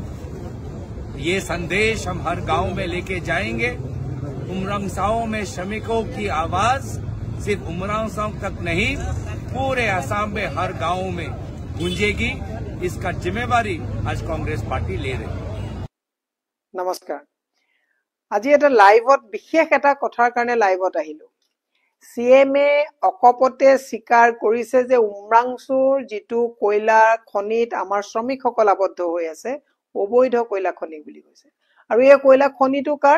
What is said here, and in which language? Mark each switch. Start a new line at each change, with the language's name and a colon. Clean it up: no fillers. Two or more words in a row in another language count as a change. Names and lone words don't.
Hindi: ये संदेश हम हर गांव में लेके जाएंगे। उमरांगसाओं में श्रमिकों की आवाज सिर्फ उमरांगसाओं तक नहीं, पूरे असम में हर गांव में गूंजेगी। इसका जिम्मेवारी आज कांग्रेस पार्टी ले रही है। नमस्कार।
Assamese: আজি এটা লাইভত বিশেষ এটা কথাৰ কাৰণে লাইভত আহিলো। সিএমএ অকপতে স্বীকাৰ কৰিছে যে উমৰাংচুৰ যিটো কয়লা খনিত আমাৰ শ্ৰমিকসকল আবদ্ধ হৈ আছে, অবৈধ কয়লা খনি বুলি কৈছে। আৰু এই কয়লা খনিটো কাৰ?